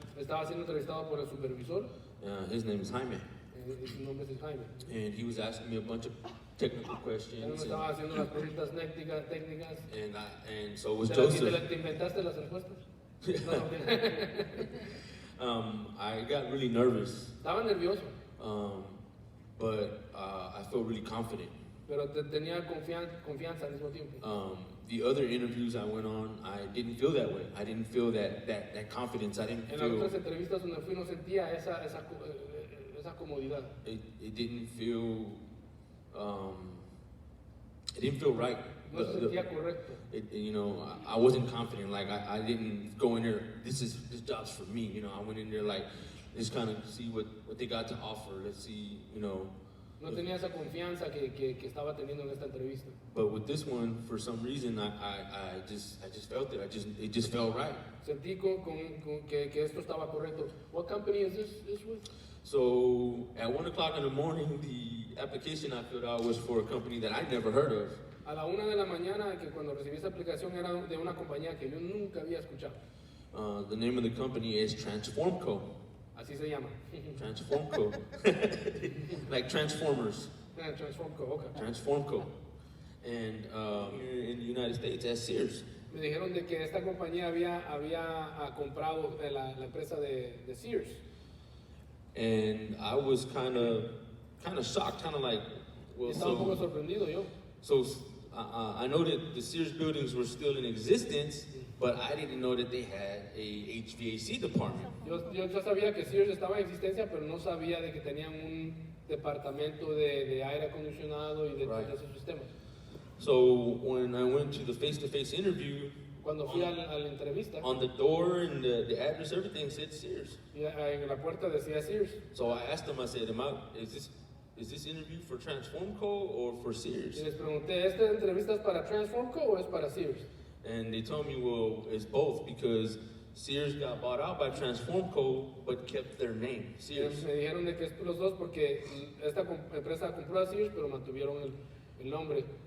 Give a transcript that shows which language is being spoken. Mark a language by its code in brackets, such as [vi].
[es] Estaba siendo entrevistado por el supervisor. [en] His name is Jaime. [es] Su nombre es Jaime. [en] And he was asking me a bunch of technical [es] Él me [en] questions. [es] estaba haciendo las preguntas técnicas. [en] And so was [es] ¿Te [en] Joseph. [es] inventaste las respuestas? No. [en] I got really nervous. [es] Estaba nervioso. [en] But I felt really confident. [es] Pero tenía confianza al mismo tiempo. [en] The other interviews I went on, I didn't feel that way. I didn't feel that confidence. I didn't [es] En las [en] feel. [es] otras entrevistas donde fui no sentía esa comodidad. [en] It didn't feel. It didn't feel right. [es] No se sentía correcto. [en] I wasn't confident. Like I didn't go in there. This job's for me. I went in there like, just kind of see what they got to offer. Let's see. [es] No tenía esa confianza que estaba teniendo en esta entrevista. [en] But with this one, for some reason, I just felt it. It just felt right. [es] Sentí que esto estaba correcto. [en] What company is this with? So at 1 o'clock in the morning, the application I filled out was for a company that I never heard of. [es] A la 1 de la mañana, que cuando recibí esta aplicación era de una compañía que yo nunca había escuchado. [en] The name of the company is Transformco. [es] Así se llama. [en] Transformco. Like Transformers. Transformco, okay. Transformco. And here in the United States, as Sears. [es] Me dijeron de que esta compañía había comprado la empresa de Sears. [en] And I was kind of shocked, kind of like, well, [es] Estaba un poco sorprendido yo. [en] So I know that the Sears buildings were still in existence, but I didn't know that they had a HVAC department. [es] Yo ya sabía que Sears estaba en existencia, pero no sabía de que tenían un departamento de aire acondicionado y de esos sistemas. [en] So when I went to the face-to-face interview, [es] cuando fui a la entrevista, [en] on the door and the address, everything said Sears. [es] Y en la puerta decía Sears. [en] So I asked them, I said, is this interview for Transformco or for Sears? [es] Y les pregunté, ¿esta entrevista es para Transformco o es para Sears? [en] And they told me, well, it's both because Sears got bought out by Transformco, but kept their name, Sears. [es] Me dijeron de que es los dos porque esta empresa compró a Sears, pero mantuvieron el nombre.